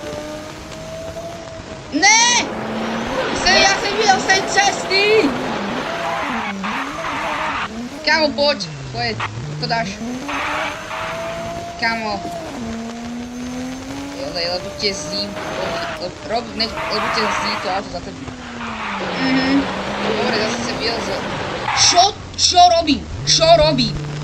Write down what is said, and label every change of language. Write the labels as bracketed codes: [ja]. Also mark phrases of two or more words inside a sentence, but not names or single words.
[cs] Ne! Já jsem viděl z té cesty! Kámo, pojď, to dáš. Kámo. Jo, lebo tě zdí, lebo tě zdí to auto za tebou. [sk] Dobre, zase sa vyjel z... Čo robím? Čo robím?